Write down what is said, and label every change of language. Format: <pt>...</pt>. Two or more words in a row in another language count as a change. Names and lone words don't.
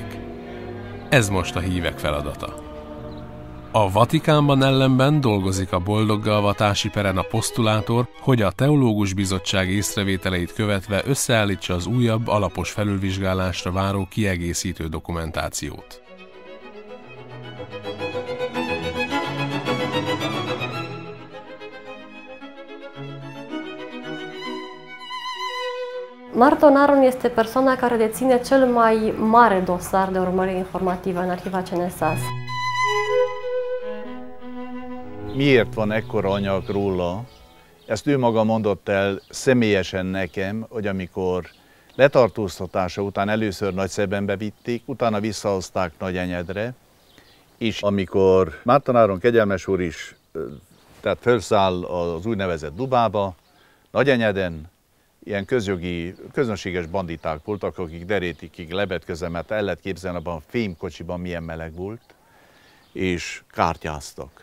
<hu>Ez most a hívek feladata. A Vatikánban ellenben dolgozik a boldoggá avatási peren a posztulátor, hogy a Teológus Bizottság észrevételeit követve összeállítsa az újabb, alapos felülvizsgálásra váró kiegészítő dokumentációt.</hu> <ro>Márton Áron este persoana care deține cel mai mare dosar de urmăriri informative în arhiva CNSAS.</ro> <hu>Miért van ekkora anyag róla? Ezt ő maga mondott el személyesen nekem, hogy amikor letartóztatása után először Nagyszebenbe vitték, utána visszahozták Nagyenyedre, és amikor Márton Áron kegyelmes úr is tehát felszáll az úgynevezett Dubába, Nagyenyeden ilyen közönséges banditák voltak, akik derétikig lebedkezem, mert el lehet képzelni, abban a fémkocsiban milyen meleg volt, és kártyáztak.</hu>